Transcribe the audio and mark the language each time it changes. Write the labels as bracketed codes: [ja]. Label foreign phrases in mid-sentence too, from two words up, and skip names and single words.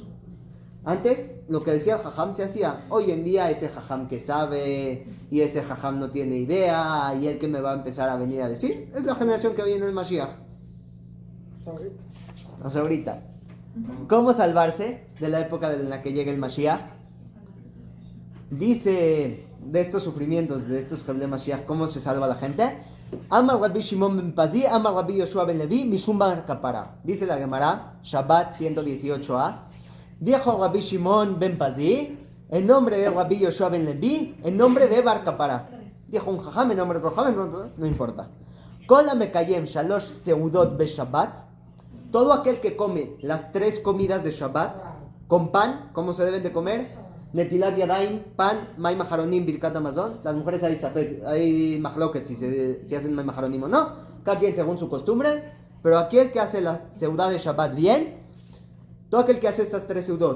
[es] Antes lo que decía el Jajam se hacía. Hoy en día ese Jajam que sabe y ese Jajam no tiene idea y el que me va a empezar a venir a decir es la generación que viene el Mashiach. O sea, ahorita. ¿Cómo salvarse de la época en la que llega el Mashiach? Dice de estos sufrimientos, de estos [he] חבלי משיח, [es] ¿cómo se salva la gente? [he] אמר רבי שמעון בן פזי אמר רבי יהושע בן לוי משום בר קפרא. [es] Dice la Gemara, Shabbat 118a. Dijo Rabbi Shimon ben Pazi, en nombre de Rabbi Yoshua ben Levi, en nombre de Bar Kapara. Dijo un jajam, en nombre de otro jajam, no importa. [he] כל המקיים שלוש סעודות בשבת. [es] Todo aquel que come las 3 comidas de Shabbat, con pan, ¿cómo se deben de comer? [he] נטילת ידיים, pan, מים אחרונים, ברכת המזון. [es] Las mujeres hay mahloket si hacen [he] מים אחרונים [es] o no. Cada quien según su costumbre. Pero aquel que hace la seudá de Shabbat bien, todo aquel que hace estas 3 seudot.